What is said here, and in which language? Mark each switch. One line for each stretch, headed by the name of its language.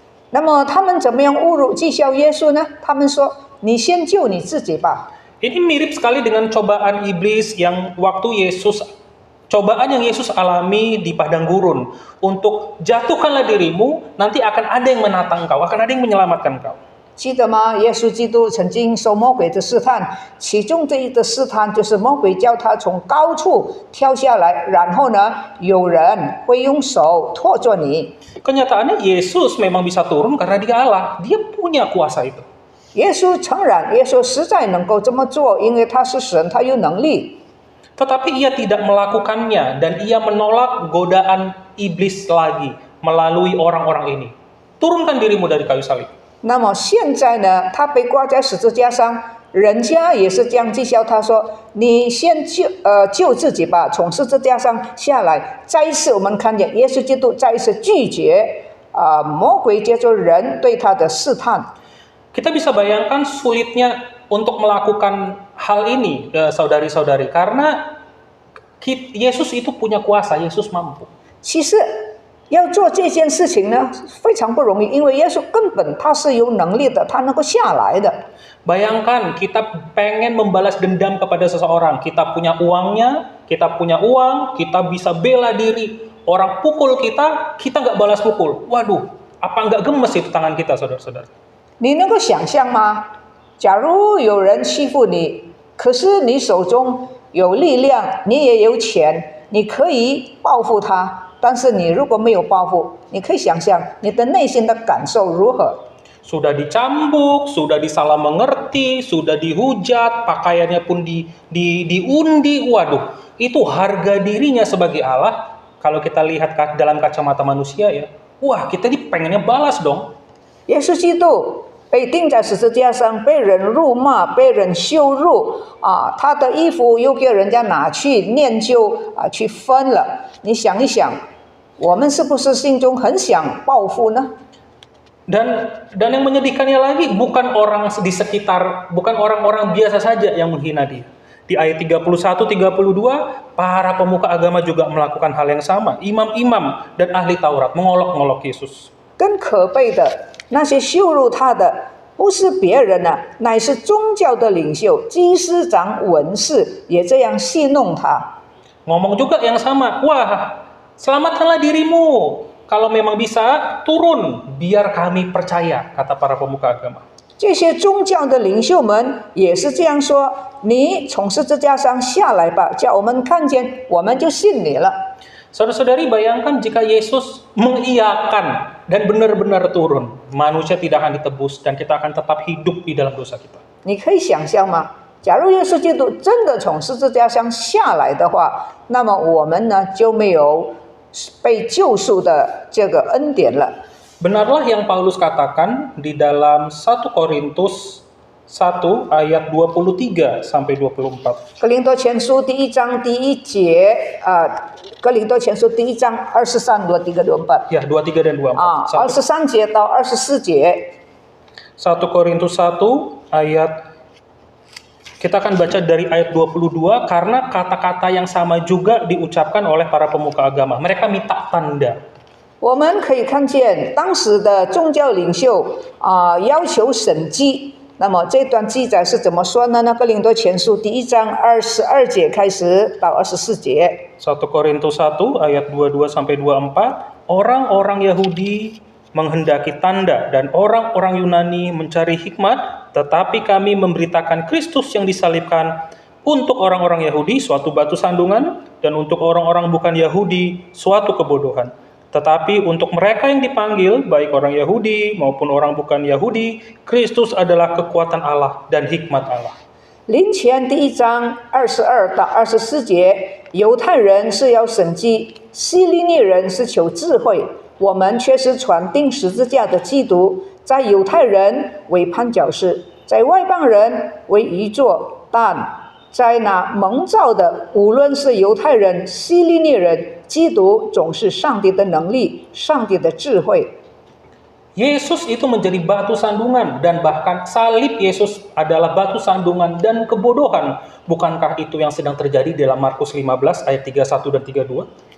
Chinese: 那么他们怎么样侮辱讥笑耶稣呢？他们说：“你先救你自己吧。”
Indonesian: Ini mirip sekali dengan cobaan iblis yang cobaan yang Yesus alami di padang gurun. Untuk jatuhkanlah dirimu, nanti akan ada yang menatang kau, akan ada yang menyelamatkan kau.
Chinese: 记得吗？耶稣基督曾经受魔鬼的试探，其中这一个试探就是魔鬼叫他从高处跳下来，然后呢，有人会用手托着你。
Indonesian: Kenyataannya Yesus memang bisa turun karena dia Allah, dia punya kuasa itu.
Chinese: 耶稣承认，耶稣实在能够这么做，因为他是神，他有能力。
Indonesian: Tetapi ia tidak melakukannya dan ia menolak godaan iblis lagi melalui orang-orang ini. Turunkan dirimu dari kayu salib.
Chinese: 那么现在呢，他被挂在十字架上，人家也是这样讥笑他说：“你先救自己吧，从十字架上下来。” 再一次，我们看见耶稣基督再一次拒绝魔鬼借着人对他的试探。
Indonesian: Kita bisa bayangkan sulitnya untuk melakukan hal ini, saudari-saudari, karena Yesus itu punya kuasa, Yesus mampu.
Chinese: 其实要做这件事情呢，非常不容易，因为耶稣根本他是有能力的，他能够下来的。
Indonesian: Bayangkan kita pengen membalas dendam kepada seseorang, kita punya uangnya, kita punya uang, kita bisa bela diri. Orang pukul kita nggak balas pukul. Waduh, apa nggak gemes itu tangan kita, saudara-saudara?
Chinese: 你能够想象吗？假如有人欺负你，可是你手中有力量，你也有钱，你可以报复他。但是你如果没有报复，你可以想象你的内心的感受如何？
Indonesian: Sudah dicambuk, sudah disalah mengerti, sudah dihujat, pakaiannya pun diundi. Waduh, itu harga dirinya sebagai Allah. Kalau kita lihat dalam kacamata manusia ya, wah kita ini pengennya balas dong.
Chinese: 耶稣基督被钉在十字架上，被人辱骂，被人羞辱啊，他的衣服又给人家拿去念旧啊，去分了。你想一想，我们是不是心中很想报复呢？
Indonesian: Dan yang menyedihkannya lagi bukan orang di sekitar, bukan orang-orang biasa saja yang menghina dia. Di ayat 31, 32, para pemuka agama juga melakukan hal yang sama. Imam-imam dan ahli Taurat mengolok-ngolok Yesus.
Chinese: 更可悲的，那些羞辱他的不是别人啊，乃是宗教的领袖、祭司长、文士，也这样戏弄他。
Indonesian: Ngomong juga yang sama, wah selamatkanlah dirimu. Kalau memang bisa, turun, biar kami percaya, kata para pemuka agama.
Chinese: 这些宗教的领袖们也是这样说：你从十字架上下来吧，叫我们看见，我们就信你了。
Indonesian: Saudara-saudari, bayangkan jika Yesus mengiyakan dan benar-benar turun, manusia tidak akan ditebus dan kita akan tetap hidup di dalam dosa kita.
Chinese: 你可以想象吗？假如耶稣基督真的从十字架上下来的话，那么我们呢就没有被救赎的这个恩典了。
Indonesian: Benarlah yang Paulus katakan di dalam 1 Korintus 1 ayat 23 sampai 24.
Chinese: 哥林多前书第1章第1节哥林多前书第1章23 23 24
Indonesian: Ya, 23 dan 24.
Chinese: 23节到24节。
Indonesian: 1 Korintus 1 ayat, kita akan baca dari ayat 22 karena kata-kata yang sama juga diucapkan oleh para pemuka agama. Mereka minta tanda.
Chinese: 我们可以看见当时的宗教领袖要求审计。那么这段记载是怎么说呢？哥林多前书第1章22节开始到24节。
Indonesian: 1 Korintus 1 ayat 22 sampai 24, orang-orang Yahudi menghendaki tanda dan orang-orang Yunani mencari hikmat, tetapi kami memberitakan Kristus yang disalibkan. Untuk orang-orang Yahudi suatu batu sandungan dan untuk orang-orang bukan Yahudi suatu kebodohan. Tetapi untuk mereka yang dipanggil, baik orang Yahudi maupun orang bukan Yahudi, Kristus adalah kekuatan Allah dan hikmat Allah.
Chinese: 林前第1章22到24节，犹太人是要审计，希利尼人是求智慧。我们却是传钉十字架的基督，在犹太人为绊脚石，在外邦人为愚拙，但在那蒙召的，无论是犹太人、希利尼人，基督总是上帝的能力，上帝的智慧。
Indonesian: Yesus itu menjadi batu sandungan dan bahkan salib Yesus adalah batu sandungan dan kebodohan. Bukankah itu yang sedang terjadi dalam Markus 15 ayat 31 dan 32?